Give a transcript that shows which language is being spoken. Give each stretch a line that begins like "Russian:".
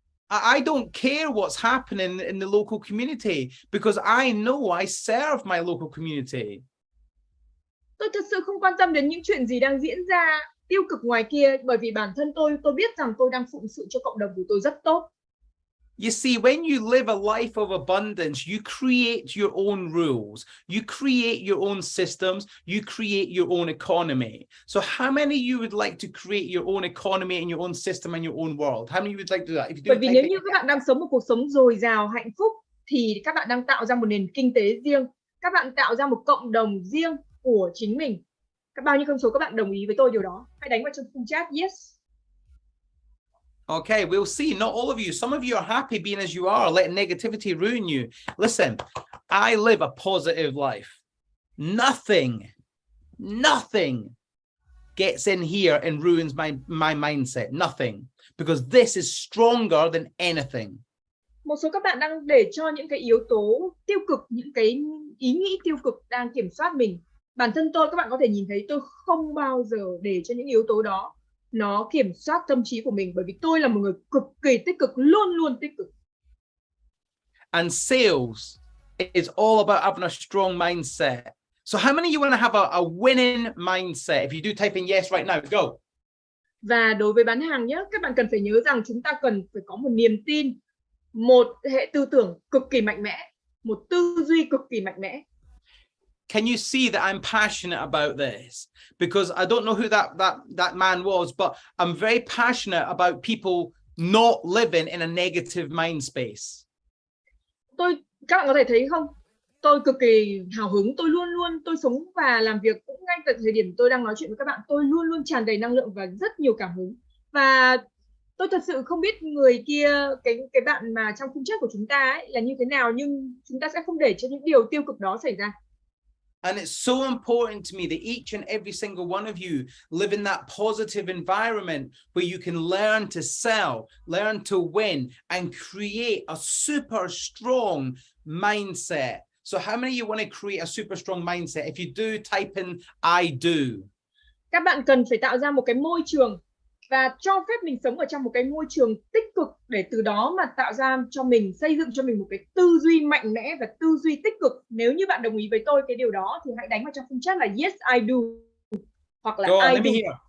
English: I don't care what's happening in the local community because I know I serve my local community.
Vietnamese: Tôi thật sự không quan tâm đến những chuyện gì đang diễn ra tiêu cực ngoài kia, bởi vì bản thân tôi biết rằng tôi đang phụng sự cho cộng đồng của tôi rất tốt.
English: You see, when you live a life of abundance, you create your own rules, you create your own systems, you create your own economy. So how many of you would like to create your own economy and your own system and your own world? How many of you would like to do that? If you do,
Vietnamese: Bởi vì nếu như các bạn đang sống một cuộc sống dồi dào, hạnh phúc, thì các bạn đang tạo ra một nền kinh tế riêng, các bạn tạo ra một cộng đồng riêng của chính mình. Bao nhiêu con số các bạn đồng ý với tôi điều đó? Hãy đánh vào trong khung chat yes.
English: Okay, we'll see. Not all of you. Some of you are happy being as you are, letting negativity ruin you. Listen, I live a positive life. Nothing gets in here and ruins my mindset. Nothing. Because this is stronger than anything.
Vietnamese: Một số các bạn đang để cho những cái yếu tố tiêu cực, những cái ý nghĩ tiêu cực đang kiểm soát mình. Bản thân tôi, các bạn có thể nhìn thấy tôi không bao giờ để cho những yếu tố đó nó kiểm soát tâm trí của mình, bởi vì tôi là một người cực kỳ tích cực, luôn luôn tích cực.
English: And sales is all about having a strong mindset. So how many of you want to have a winning mindset? If you do type in yes right now, go.
Vietnamese: Và đối với bán hàng nhé, các bạn cần phải nhớ rằng chúng ta cần phải có một niềm tin, một hệ tư tưởng cực kỳ mạnh mẽ, một tư duy cực kỳ mạnh mẽ.
English: Can you see that I'm passionate about this? Because I don't know who that man was, but I'm very passionate about people not living in a negative mind space.
Vietnamese: Các bạn có thể thấy không? Tôi cực kỳ hào hứng, tôi luôn luôn tôi sống và làm việc cũng ngay tại thời điểm tôi đang nói chuyện với các bạn, tôi luôn luôn tràn đầy năng lượng và rất nhiều cảm hứng. Và tôi thật sự không biết người kia, cái bạn mà trong khung chat của chúng ta ấy là như thế nào, nhưng chúng ta sẽ không để cho những điều tiêu cực đó xảy ra.
English: And it's so important to me that each and every single one of you live in that positive environment where you can learn to sell, learn to win, and create a super strong mindset. So how many of you want to create a super strong mindset? If you do, type in I do.
Vietnamese: Các bạn cần phải tạo ra một cái môi trường và cho phép mình sống ở trong một cái môi trường tích cực, để từ đó mà tạo ra cho mình, xây dựng cho mình một cái tư duy mạnh mẽ và tư duy tích cực. Nếu như bạn đồng ý với tôi cái điều đó thì hãy đánh vào trong khung chat là
English: yes I do,
Vietnamese: hoặc là
English: I do.